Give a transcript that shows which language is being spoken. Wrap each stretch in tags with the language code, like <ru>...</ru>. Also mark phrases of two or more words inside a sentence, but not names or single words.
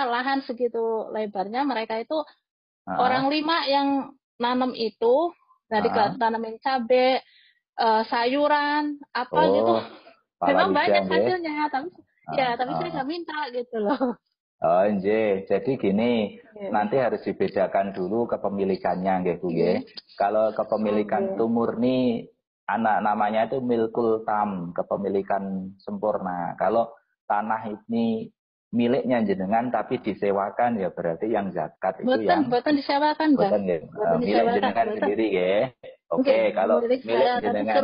<id>Lahan segitu lebarnya, mereka itu orang 5 yang nanam itu, dari tanamin cabe, sayuran apa gitu, memang banyak hasilnya, tapi saya nggak minta gitu loh. Oh, nggih. Jadi gini, nanti harus dibedakan dulu kepemilikannya nggih Bu nggih. Kalau kepemilikan itu murni anak namanya itu</id> <ar>ملك تام,</ar> <id>kepemilikan sempurna. Kalau tanah ini miliknya jenengan tapi disewakan ya berarti yang zakat itu yang Boten disewakan, Mbak. Milik jenengan sendiri nggih. Oke, kalau milik jenengan</id>